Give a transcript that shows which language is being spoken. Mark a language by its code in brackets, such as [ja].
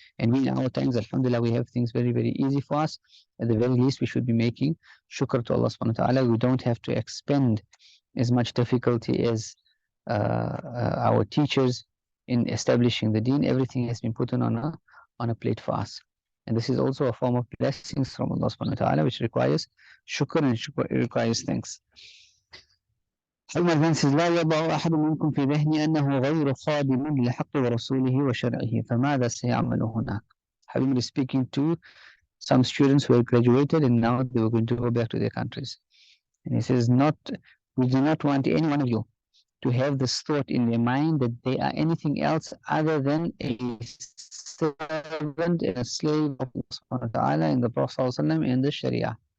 [en] And we in our times, alhamdulillah, we have things very, very easy for us. At the very least, we should be making shukr to Allah subhanahu wa ta'ala. We don't have to expend as much difficulty as our teachers in establishing the deen. Everything has been put on a plate for us. And this is also a form of blessings from Allah subhanahu wa ta'ala, which requires shukr, and it requires thanks. Umar then says, [ar] لا يضع أحد منكم في ذهني أنه غير خادم لحق ورسوله وشرعه فماذا سيعمل هناك. [en] Habib is speaking to some students who had graduated and now they were going to go back to their countries. And he says, we do not want any one of you to have this thought in their mind that they are anything else other than a servant and a slave of Allah subhanahu wa ta'ala and the Prophet and the Sharia.